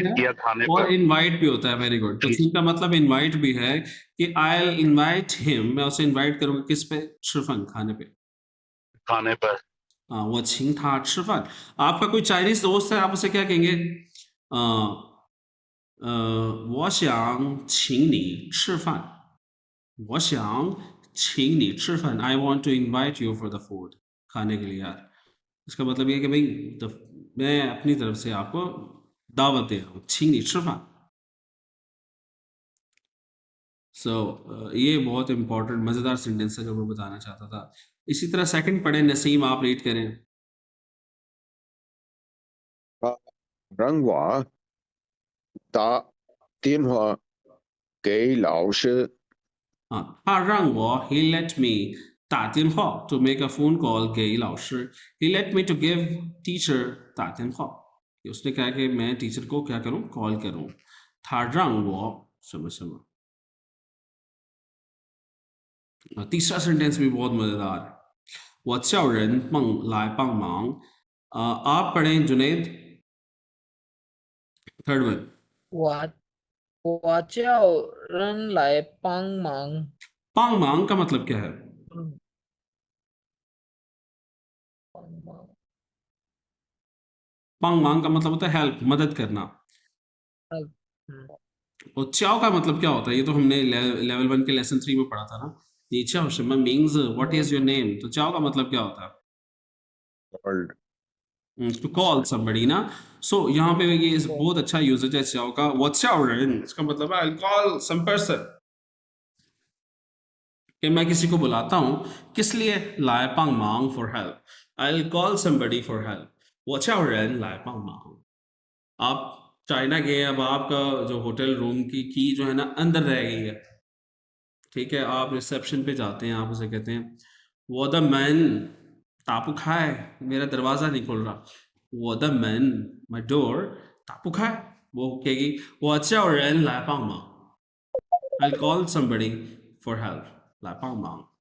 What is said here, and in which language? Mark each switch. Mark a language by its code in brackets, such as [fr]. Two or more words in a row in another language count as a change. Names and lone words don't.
[hi] है किया खाने और पर। इनवाइट भी होता है। [en] very good. [hi] तो छिंग का मतलब इनवाइट भी है कि [en] I will invite him, [hi] मैं उसे इनवाइट करूंगा किस पे? शिफन, खाने पे। खाने पर। हाँ, वो छिंग था शिफन। आपका कोई चाइनीज दोस्त है, आप उसे क्या कहेंगे? अ, [zh] 我想请你吃饭，我想请你吃饭 [en] I want to invite you for the food [hi] खाने के लिए यार इसका मतलब ये है कि भाई मैं अपनी तरफ से आपको दावत दे रहा हूँ [zh] 请你吃饭 [hi] सो ये बहुत इंपॉर्टेंट मज़ेदार सेंटेंस है जो मैं बताना चाहता था इसी तरह सेकंड पढ़े नसीम आप रीड करें [zh] 让我打电话给老师。 [hi] हाँ [zh] 他让我 [en] he let me [zh] 打电话 [en] to make a phone call [zh] 给老师 [en] he let me to give teacher [zh] 打电话 [hi] उसने कहा कि मैं टीचर को क्या करूं कॉल करूं [zh] 他让我什么什么 [hi] तीसरा सेंटेंस भी बहुत मजेदार है [zh] 我叫人帮来帮忙 [hi] आप पढ़ें जुनेद [en] third one [zh] 我叫人来帮忙。帮忙 [hi] का मतलब क्या है [zh] 帮忙帮忙 [hi] का मतलब होता है हेल्प मदद करना और चाओ का मतलब क्या होता है ये तो हमने लेवल 1 के लेसन 3 में पढ़ा था ना ये [zh] 叫什么 [en] means what is your name [hi] तो चाओ का मतलब क्या होता है [en] Called. to call somebody [hi] ना सो यहाँ पे ये इस बहुत अच्छा यूजेज है चाओ का [en] what's your name [hi] इसका मतलब है [en] I call some person [hi] कि मैं किसी को बुलाता हूँ किस लिए [zh] 来帮忙 [en] for help I will call somebody for help what's your name [hi] लाई [zh] 帮忙 [hi] आप चाइना गए अब आपका जो होटल रूम की जो है ना अंदर रह गई है ठीक है आप रिसेप्शन पे जाते हैं आप उसे कहते हैं [zh] 我的门打不开 [hi] मेरा दरवाज़ा नहीं खुल रहा वो द मैन [en] my door [zh] 打不开 [hi] वो कहेगी वो अच्छा और [zh] 人来帮忙 [en] I call somebody for help [zh] 来帮忙